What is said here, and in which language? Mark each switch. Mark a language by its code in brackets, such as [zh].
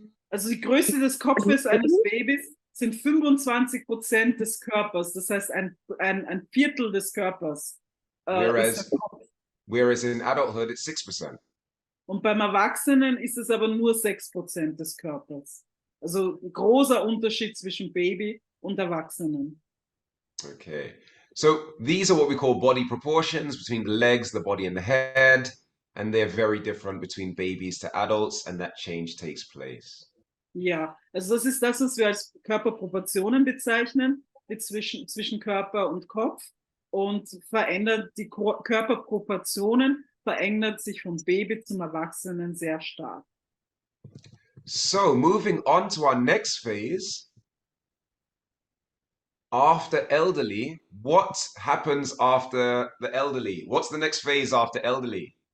[de] Also die Größe des Kopfes eines Babys sind 25% des Körpers. Das heißt, ein Viertel des Körpers ist der Kopf. [en] Whereas in adulthood, it's 6%. [de] Und beim Erwachsenen ist es aber nur 6% des Körpers. Also ein großer Unterschied zwischen Baby und Erwachsenen. Okay. [en] So these are what we call body proportions between the legs, the body, and the head. And they're very different between babies to adults, and that change takes place. [de] Ja, also das ist das, was wir als Körperproportionen bezeichnen, zwischen Körper und Kopf. Und verändert die Körperproportionen verändert sich vom Baby zum Erwachsenen sehr stark. [en] So moving on to our next phase. After elderly, what happens after the elderly? What's the next phase after elderly?